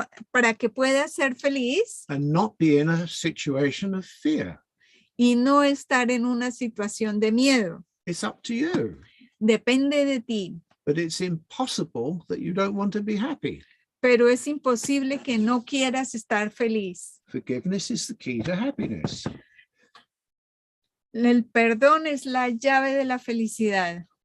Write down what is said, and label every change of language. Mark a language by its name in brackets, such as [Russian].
[Spanish] Para que puedas ser feliz [English] and not be in a situation of fear. [Spanish] y no estar en una situación de miedo. [English] It's up to you. [Spanish] Depende de ti. [English] But it's impossible that you don't want to be happy. [Spanish] Pero es imposible que no quieras estar feliz. [English] Forgiveness is the key to happiness. [Spanish] El perdón es la llave de la felicidad.